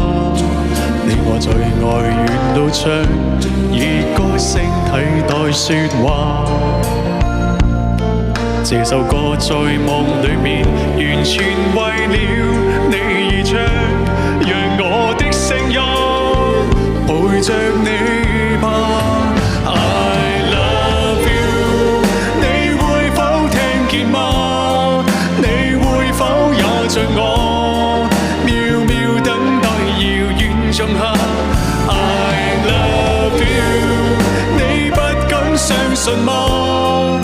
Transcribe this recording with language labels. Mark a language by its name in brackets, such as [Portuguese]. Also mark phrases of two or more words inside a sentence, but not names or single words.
[Cantonese] 你我最愛遠到唱，以歌聲替代說話。這首歌在夢裏面，完全為了你而唱，讓我的聲音陪着你吧。 [English] I love you， [Cantonese] 你會否聽見嗎？你會否也像我，渺渺等待遙遠仲夏。 [English] I love you， [Cantonese] 你不敢相信嗎？